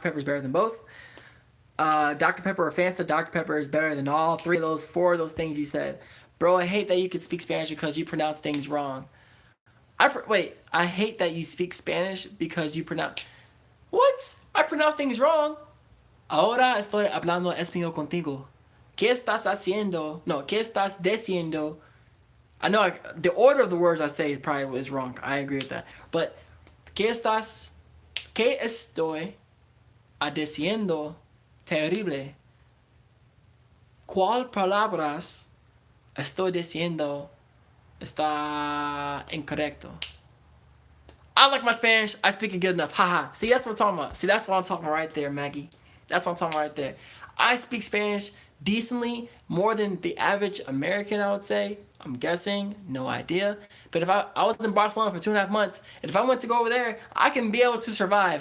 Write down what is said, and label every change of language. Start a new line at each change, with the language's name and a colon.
English: Pepper is better than both. Dr. Pepper or Fanta? Dr. Pepper is better than all 3 of those, 4 of those things you said. Bro, I hate that you could speak Spanish because you pronounce things wrong. I hate that you speak Spanish because you pronounce. What? I pronounce things wrong.
Spanish: Ahora estoy hablando español contigo. ¿Qué estás haciendo? No, ¿qué estás diciendo?
English: I know the order of the words I say probably is wrong. I agree with that. But,
Spanish: ¿qué estoy diciendo?
English: Terrible.
Spanish: ¿Cuál palabras estoy diciendo está incorrecto?
English: I like my Spanish. I speak it good enough. Haha. See, that's what I'm talking about. See, that's what I'm talking about right there, Maggie. That's what I'm talking about right there. I speak Spanish decently, more than the average American, I would say. I'm guessing. No idea. But if I was in Barcelona for 2.5 months, and if I went to go over there, I can be able to survive.